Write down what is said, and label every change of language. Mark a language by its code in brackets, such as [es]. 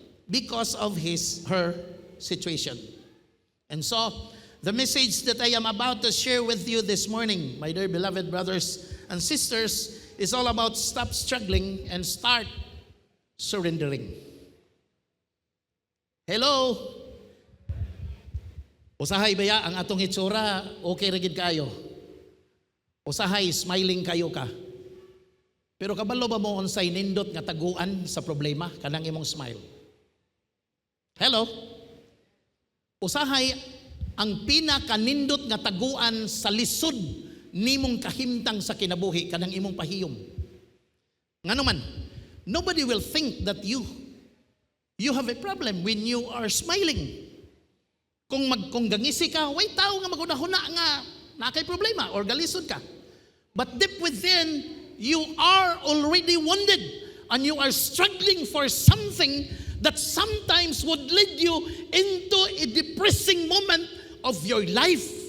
[en] because of her situation. And so, the message that I am about to share with you this morning, my dear beloved brothers and sisters, is all about stop struggling and start surrendering. Hello? [ceb] Usahay baya ang atong itsura, okay rigid kayo. Usahay, smiling kayo ka. Pero kabalo ba mo unsay nindot nga taguan sa problema kanang imong smile? Hello? Usahay, ang pinakanindot nga taguan sa lisod nimong kahimtang sa kinabuhi kanang imong pahiyom. Ngano man, [en] nobody will think that you have a problem when you are smiling. [ceb] Kung gangisi ka, way tao nga magunahuna nga nakay problema or galisod ka. [en] But deep within, you are already wounded and you are struggling for something that sometimes would lead you into a depressing moment of your life.